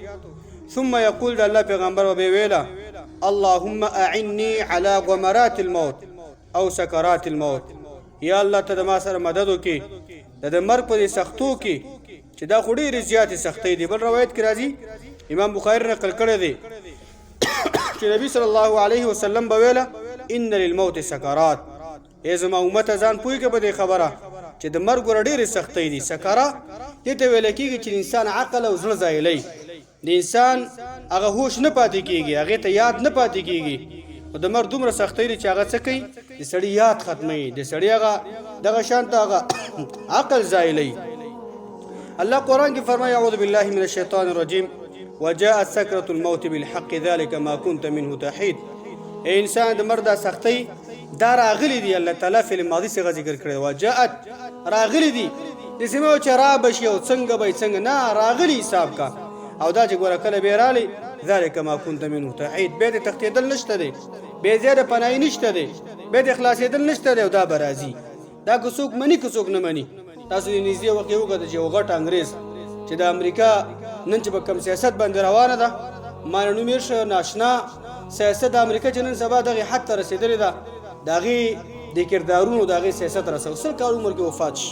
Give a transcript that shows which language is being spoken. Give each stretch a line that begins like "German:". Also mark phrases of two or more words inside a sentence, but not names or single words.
Pashto: ثم یقول د الله پیغمبر به ویله
Arabic: اللهم اعني على غمرات الموت
Pashto: او
Arabic: سکرات الموت،
Pashto: یا الله ته د ما سره مدد وکړي د مرګ په دې سختو کې چې دا خو ډېرې زیاتې سختۍ دي. بل روایت کې راځي امام بخاري نقل کړی دی چې نبي
Arabic: صلی الله علیه وسلم
Pashto: به ویله
Arabic: ان للموت سکرات،
Pashto: ای زما امته ځان پوهېږه په دې خبره چې د مرګ ور ډېرې سختۍ دي. سکره دې ته ویل کېږي چې د انسان عقل او زړه ځایلی، د انسان هغه هوش نه پاتې کېږي، هغې ته یاد نه پاتې کېږي. او د مرګ دومره سختۍ دي چې هغه څه کوي، د سړي یاد ختموي، د سړي هغه دغه شان ته هغه عقل ځایلی. الله قرآن کې فرمایي
Arabic: اعوذ بالله من الشیطان الرجیم وجاءت سکرة الموت بالحق ذلك ما كنت منه تحید.
Pashto: ای انسان د مرګ دا سختۍ دا راغلی دی، الله تعالی فعل ماضي څخه ذکر کړی وجاءت راغلی دی، داسې مه وه چې رابه شي او څنګه به څنګه نه، راغلی حساب کا او دا چې ګوره کله بیا رالی
Arabic: ذلك ما كنت منه تحید،
Pashto: بیا د تښتېدل نشته دی، بیا ځای د پناهي نشته دی، بیا د خلاصېدل نشته دی او دا به راځي. دا که څوک مني که څوک نه مني. تاسو د نږدې وخت کې وکړه چې یو غټ انګریز چې د امریکا نن چې په کوم سیاست باندې روانه ده، ما نه نوم یې ښه ناشنا سیاست د امریکا چې نن سبا دغې حد ته رسېدلې ده، د هغې د کردارونو د هغې سیاست رسو 100 کال عمر کې وفات شي.